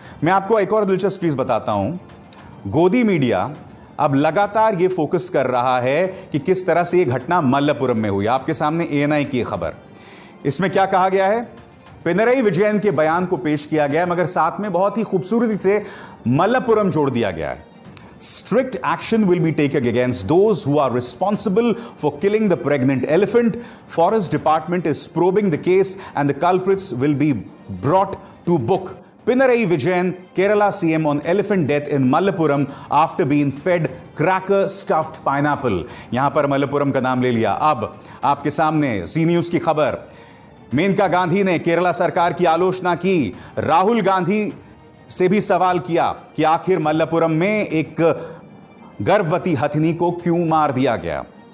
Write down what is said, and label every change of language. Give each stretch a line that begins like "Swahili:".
Hindi: मैं आपको एक और दिलचस्प चीज बताता हूं। गोदी मीडिया अब लगातार यह फोकस कर रहा है कि किस तरह से यह घटना मल्लपुरम में हुई। आपके सामने ANI की खबर, इसमें क्या कहा गया है? पिनरई विजयन के बयान को पेश किया गया, मगर साथ में बहुत ही खूबसूरती से मल्लपुरम जोड़ दिया गया है।
English: Strict action will be taken against those who are responsible for killing the pregnant elephant. Forest Department is probing the case and the culprits will be brought to book. Pinarayi Vijayan, Kerala CM on elephant death in Mallappuram after being fed cracker stuffed pineapple.
Hindi: यहां पर मल्लपुरम का नाम ले लिया। अब आपके सामने जी news की खबर, मेनका गांधी ने केरला सरकार की आलोचना की, राहुल गांधी से भी सवाल किया कि आखिर मल्लपुरम में एक गर्भवती हथिनी को क्यों मार दिया गया।